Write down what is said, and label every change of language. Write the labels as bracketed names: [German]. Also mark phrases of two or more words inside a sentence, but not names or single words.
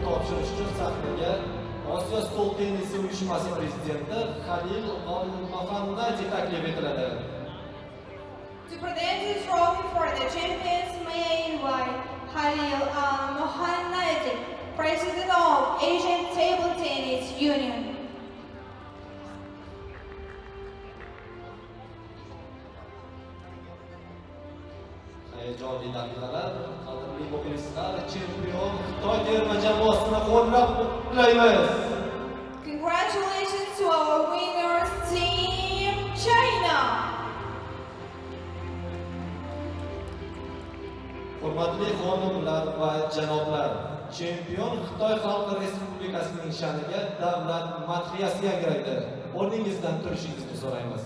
[Uzbek] topshirish uchun sahnaga Osiyo stol tennisi uyushmasi prezidenti Halil Al-Mohammadi taklif etiladi. [English] To present the trophy for the champions, may I invite Halil Al-Mohammadi, President of Asian Table Tennis Union. [Uzbek] Hayajonli daqiqalar, qadrli muxlislar, chempion Xitoy terma jamoasini qo'llab-quvvatlaymiz. [English] Congratulations to our winners, Team China! [Uzbek] Hurmatli xonimlar va janoblar, chempion Xitoy Xalq Respublikasining sha'niga davlat madhiyasi yangraydi. O'rningizdan turishingizni so'raymiz.